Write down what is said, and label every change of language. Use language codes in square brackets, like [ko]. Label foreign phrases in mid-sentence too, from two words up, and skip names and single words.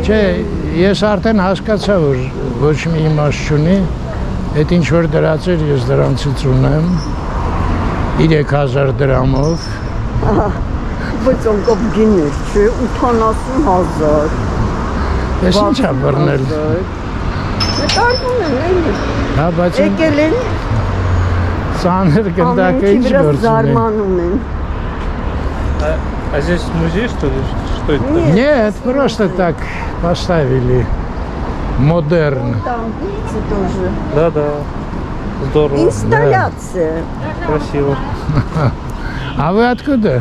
[hy] Չէ, ես արդեն հասկացա, որ ոչ մի իմաստ չունի, այդ ինչ որ դրած էր, ես դրանցից ունեմ 3000 դրամով։ Բայց անկապ գիներ, չէ, 80,000։ Ես ինչ եմ բռնել։ Նկարվում են էլի։ Հա, բայց Եկել են, ծանր գնդակը ինչ վրա գործ ունի։ զարմանում են։ [ru] А здесь музей, что ли? Что это? Нет, просто так поставили. Модерн. Там, видите, тоже. Да. Здорово. Инсталляция. Красиво. А вы откуда?